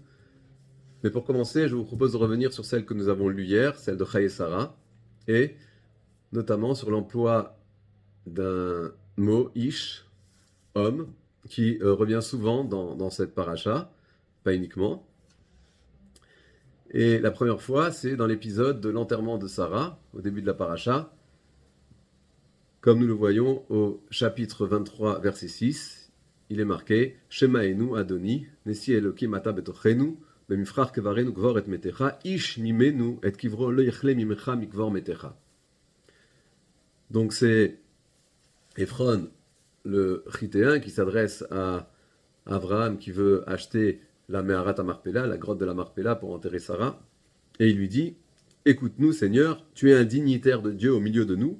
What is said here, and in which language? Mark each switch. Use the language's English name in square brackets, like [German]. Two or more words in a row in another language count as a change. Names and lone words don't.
[French] Mais pour commencer, je vous propose de revenir sur celle que nous avons lue hier, celle de Chai et Sarah, et notamment sur l'emploi d'un mot ish, homme, qui revient souvent dans cette paracha, pas uniquement. Et la première fois, c'est dans l'épisode de l'enterrement de Sarah, au début de la paracha, comme nous le voyons au chapitre 23, verset 6, il est marqué [Hebrew] שמענו אדני נשיא אלהים אתה בתוכנו במבחר קברינו קבר את מתך איש ממנו את קברו לא יכלה ממך מקבר מתך. [French] Donc c'est Ephron, le Chitéen, qui s'adresse à Abraham qui veut acheter la Meharat Marpella, la grotte de la Marpella pour enterrer Sarah, et il lui dit Écoute-nous, Seigneur, tu es un dignitaire de Dieu au milieu de nous.